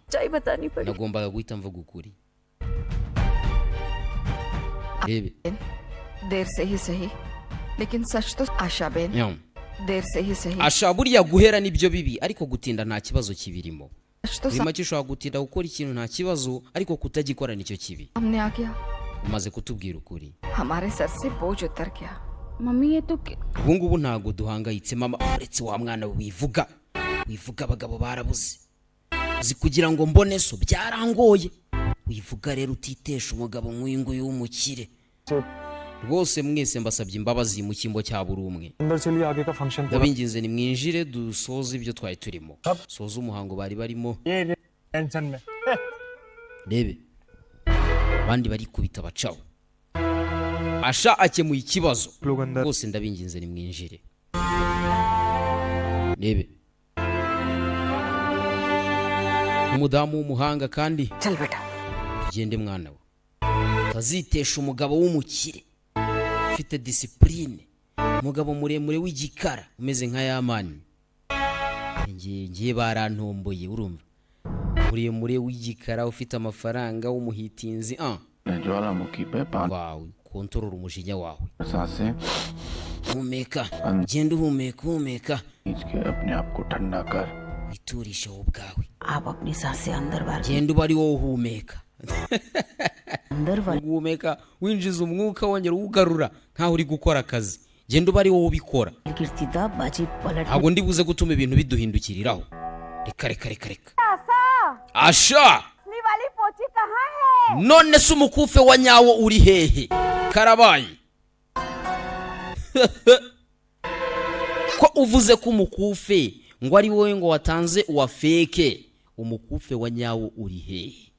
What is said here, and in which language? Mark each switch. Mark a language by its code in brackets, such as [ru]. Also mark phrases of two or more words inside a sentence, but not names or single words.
[hi] सच्चाई बतानी पड़ी [rw] nagombaga guhita mvuga ukuri rebe [hi] देर से ही सही लेकिन सच तो आशा बेन [rw] nyam [hi] देर से ही सही [rw] asha buriya guhera nibyo bibi ariko gutinda nta kibazo kibirimo [hi] सच तो [rw] muri make ushobora gutinda gukora ikintu nta kibazo ariko kutagikora nicyo kibi [hi] हमने आ गया [rw] umaze kutubwira ukuri [hi] हमारे सर से बोझ उतर गया मम्मी ये तो [rw] ubu ngubu ntago duhangayitse mama uretse wa mwana wivuga abagabo barabuze uzi kugira ngo mbone so byarangoye wivuga rero utitesha umugabo nk'uyu nguyu w'umukire rwose mwese mbasabye imbabazi mu cyimbo cya buri umwe [hi] अंदर चलिए आगे का फंक्शन [rw] ndabinginze ni mwinjire dusoze ibyo twari turimo soza umuhango bari barimo [hi] टेंशन में [rw] rebe abandi bari kubita bacaho asha akemuye ikibazo [hi] लोग अंदर [rw] rwose ndabinginze ni mwinjire rebe umudamu w'umuhanga kandi [hi] चल बेटा [rw] tugende mwana we utazitesha umugabo w'umukire ufite disipurine umugabo muremure w'igikara umeze nka yamani ngiye barantomboye urumva muremure w'igikara ufite amafaranga w'umuhitinzi [hi] ज्वालामुखी पे पांच [rw] wawe kontorora umujinya wawe [hi] सांसें [rw] humeka genda uhumeka [hi] खींच के अपने आप को ठंडा कर [rw] witurishe wowe ubwawe [hi] आप अपनी सांसें अंदर बाहर [rw] genda uba ari wowe uhumeka guhumeka winjiza umwuka wongera uwugarura nkaho uri gukora akazi genda uba ari wowe ubikora [hi] गिरती बाजी पलट [rw] ntabwo ndi buze gutuma ibintu biduhindukiriraho reka asha none se umukufe wa nyawo uri hehe karabaye ko uvuze ko umukufe ngo ari wowe ngo watanze uwa feke umukufe wa nyawo uri hehe